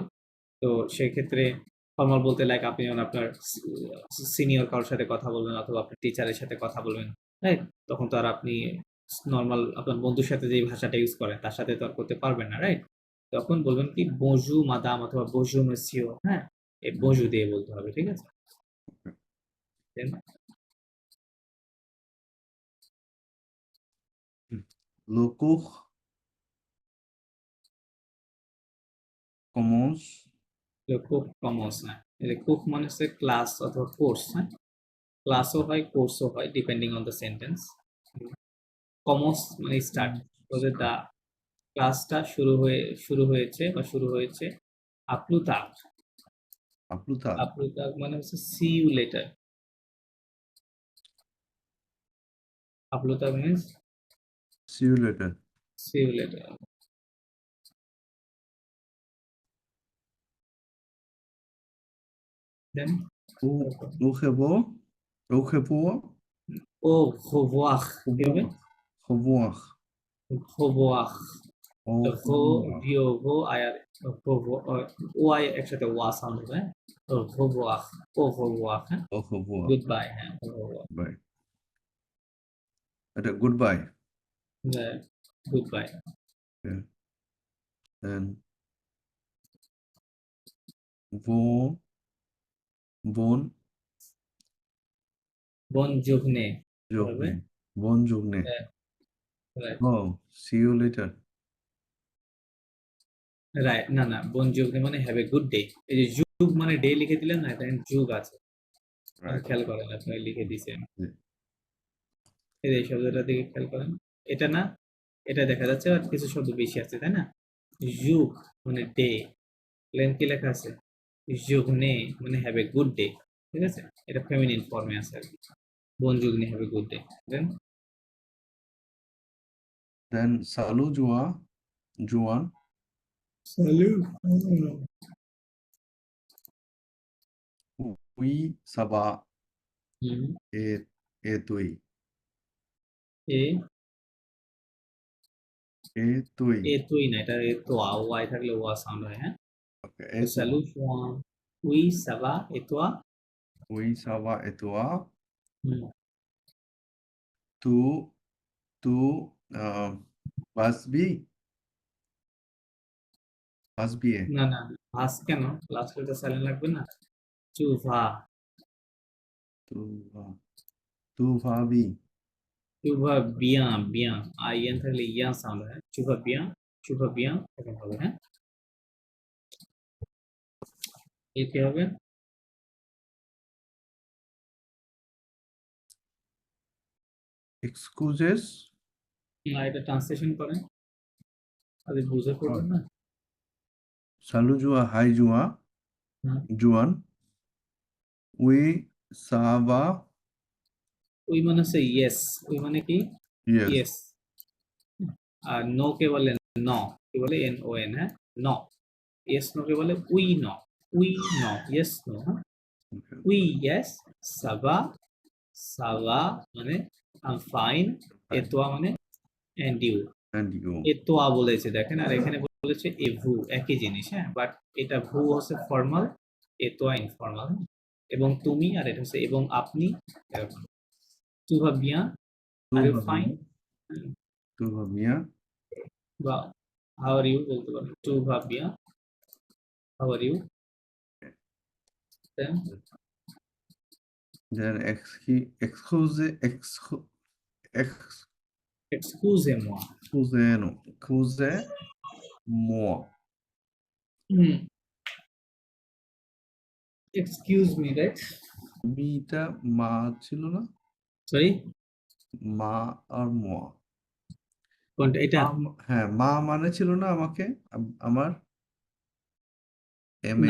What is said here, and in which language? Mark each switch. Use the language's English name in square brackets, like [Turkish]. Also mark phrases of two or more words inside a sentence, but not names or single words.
[Bangla] তো সেক্ষেত্রে ফর্মাল বলতে লাইক আপনি যখন আপনার সিনিয়র কারোর সাথে কথা বলবেন অথবা আপনার টিচারের সাথে কথা বলবেন, রাইট? তখন তো আর আপনি নর্মাল আপনার বন্ধুর সাথে যে ভাষাটা ইউজ করেন তার সাথে তো আর করতে পারবেন না, রাইট? তখন বলবেন কি [French] bonjour madame [Bangla] অথবা [French] bonjour monsieur. [Bangla] হ্যাঁ, এই বজু দিয়ে বলতে হবে, ঠিক আছে? Then [French] Le cours commence. le cours commence, [Bangla] হ্যাঁ। এই কুক মানে হচ্ছে ক্লাস অথবা কোর্স। হ্যাঁ, ক্লাসও হয় কোর্সও হয় [English] depending on the sentence. [Bangla] কমন্স মানে স্টার্ট, তবে দা ক্লাসটা শুরু হয়েছে বা শুরু হয়েছে। [French] à plus tard, À plus tard. [Bangla] আপলুতাক মানে হচ্ছে [English] see you later. [Bangla] আপলুতাক মিন্স [English] See you later. see you later. then [French] Au revoir. Au revoir. au revoir [Bangla] কি হবে? [French] Revoir. revoir Au ভো revoir. [Bangla] ভিও ভো আয়ার ও আই একসাথে ওয়া সাউন্ড হবে। [French] revoir ও revoir, হ্যাঁ, Au revoir. [English] good bye. হ্যাঁ, [French] au revoir, [English] Bye. [Bangla] এটা goodbye. [English] good bye. Okay. Then [French] bon, bon bonne journée [Bangla] হবে। [French] journée. Bonne journée. [Bangla] রাইট, [English] Oh, see you later. [Bangla] রাইট, না না, [French] bonne journée [Bangla] মানে [English] have a good day. [Bangla] এই যে যুগ মানে ডে লিখে দিলেন না, এখানে যুগ আছে, Right. খেয়াল করেন, আপনি লিখে দিয়েছেন। জি। এই শব্দটা দিকে খেয়াল করেন, এটা না, এটা দেখা যাচ্ছে আর কিছু শব্দ বেশি আছে, তাই না? যুগ মানে ডে, লেন কি লেখা আছে? জুগনে মানে [English] have a good day, [Bangla] ঠিক আছে? এটা ফেমিনিন ফর্মে আছে আর কি। [French] bonne journée [English] have a good day. [Bangla] দেন [French] Then salut Juan. সালু। Oui, ça va. হুম, Et toi. এ Et toi. [Bangla] এ তুই না, এটা এ তো ওয়াই থাকলে ওয়া সাউন্ড হয়। হ্যাঁ, [French] Okay. Et toi. salut Juan, oui ça va et toi. Oui, ça va. Et toi? হুম, Tu vas bien? Vas bien. [Bangla] না না, ভাস কেন? লাস্টে তো সাইলেন্ট লাগবে না। [French] tu vas, Tu vas. Tu vas bien. tu vas bien, [Bangla] বিয়াঁ আই এন থাকলে ইয়া সাউন্ড হয়। [French] tu vas bien [Bangla] এরকম হবে। হ্যাঁ, এ কি হবে? [French] Excuses. [Bangla] না, এটা ট্রান্সলেশন করেন, আরে বুঝে পড়বেন না। [French] Salut Juan. [English] Hi Juan. হুম, [French] Juan. Oui, ça va. [Bangla] ওই মানে হচ্ছে ইয়েস, ওই মানে কি? [English] Yes. [Bangla] ইয়েস। আর নো কে বলে ন, কি বলে? এন ও এন। হ্যাঁ, ন। [English] yes no [Bangla] কে বলে [French] oui non, oui non, [English] yes no. [Bangla] হ্যাঁ, [English] Okay. [Bangla] উই ইয়েস, সাবা, সাবা মানে [English] I am fine, [Bangla] এতোয়া মানে [English] and you. And you. [Bangla] এতোয়া বলেছে দেখেন, আর এখানে বলেছে [French] et vous, [Bangla] একই জিনিস। হ্যাঁ, বাট এটা ভু হচ্ছে ফর্মাল, এতোয়া ইনফর্মাল। এবং তুমি, আর এটা হচ্ছে এবং আপনি, এরকম। [French] tu vas bien, [English] are you fine, [French] Tu vas bien. [English] বা how are you বলতে পারেন। [French] tu vas bien, [English] how are you. [Bangla] দেন Then [French] excusez-moi. excusez-moi. [English] excuse me, right? [Bangla] মিটা মা ছিল না? সরি, মা আর মোয়া। কোনটা এটা? হ্যাঁ, মা মানে ছিল না আমাকে, আমার এম এ